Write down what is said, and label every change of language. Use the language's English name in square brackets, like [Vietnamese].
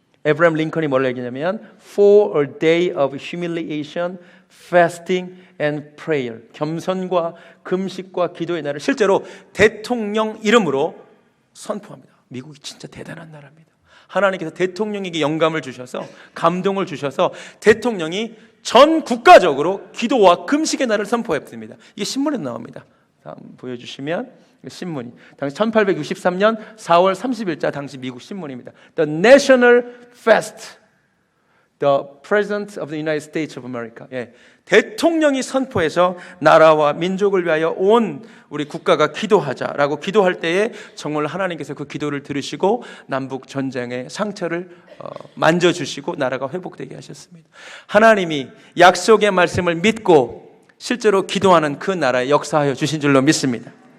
[Korean] 에브라임 링컨이 뭘 얘기냐면 [English] For a day of humiliation, fasting and prayer. [Korean] 겸손과 금식과 기도의 날을 실제로 대통령 이름으로 선포합니다. 미국이 진짜 대단한 나라입니다. 하나님께서 대통령에게 영감을 주셔서 감동을 주셔서 대통령이 전 국가적으로 기도와 금식의 날을 선포했습니다. 이게 신문에 나옵니다. 다음 보여주시면 신문이 당시 1863년 4월 30일자 당시 미국 신문입니다. [English] The National Fast, the President of the United States of America. [Korean] 예, 대통령이 선포해서 나라와 민족을 위하여 온 우리 국가가 기도하자라고 기도할 때에 정말 하나님께서 그 기도를 들으시고 남북 전쟁의 상처를 만져주시고 나라가 회복되게 하셨습니다. 하나님이 약속의 말씀을 믿고 실제로 기도하는 그 나라에 역사하여 주신 줄로 믿습니다.